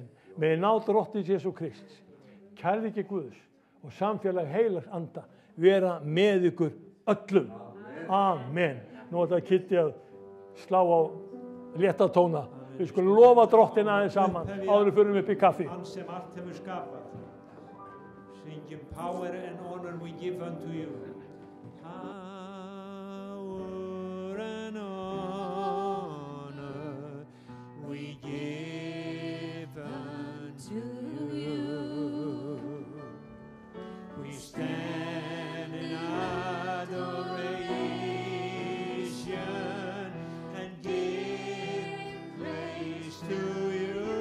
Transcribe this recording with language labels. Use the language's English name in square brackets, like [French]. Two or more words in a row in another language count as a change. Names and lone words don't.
[Icelandic] Með náð Drottins Jesú Krist, kærleiki Guðs og samfélag heilags anda vera með ykkur öllum. Amen. Nú er þetta Kitti að slá á létta tóna. Við skulum lofa Drottinn aðeins saman áður við förum upp í kaffi. Hann sem allt hefur skapað. [English] Syngjum power and honor we give unto you. Power and honor we give unto you. We stand in adoration and give praise to you.